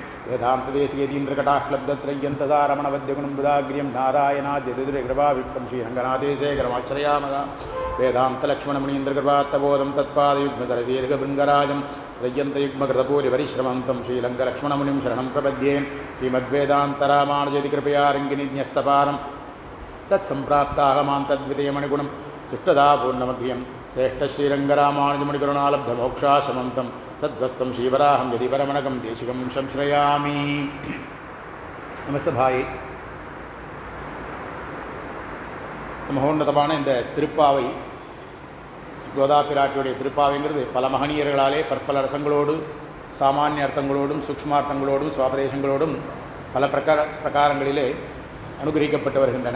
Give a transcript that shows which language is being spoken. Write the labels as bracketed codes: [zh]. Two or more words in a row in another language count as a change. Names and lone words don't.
[sa] वेदान्तदेशिकेतीन्द्रकटाक्लब्धत्रय्यन्तदारमणवद्यगुणं बुधाग्र्यं नारायणाद्यतिदुर्यकृपाविक्तं श्रीरङ्गनाथेशेखरमाश्रयामः वेदान्तलक्ष्मणमुनीन्द्रकृपात्तबोधं तत्पादयुग्मसरसीर्घभृङ्गराजं त्रय्यन्तयुग्मकृतपूरिपरिश्रमं तं श्रीरङ्गलक्ष्मणमुनिं शरणं प्रपद्ये. श्रीमद्वेदान्तरामानुजयतिकृपया रङ्गिनिन्यस्तपारं तत्सम्प्राप्ताहमां तद्वितयमणिगुणं सुष्ठदापूर्णमग्र्यं श्रेष्ठश्रीरङ्गरामानुजमुनिकरुणालब्धमोक्षाश्रमं तं सद्वस्तं श्रीवराहं यदि परमणकं देशिकं संश्रयामि. [ta] நமசபாயை மகோன்னதமான இந்த திருப்பாவை கோதாபிராட்டியுடைய திருப்பாவைங்கிறது பல மகனியர்களாலே பற்பல ரசங்களோடு சாமானிய அர்த்தங்களோடும் சூக்ஷ்மார்த்தங்களோடும் சுவாபதேசங்களோடும் பல பிரகாரங்களிலே அனுகிரகிக்கப்பட்டு வருகின்றன.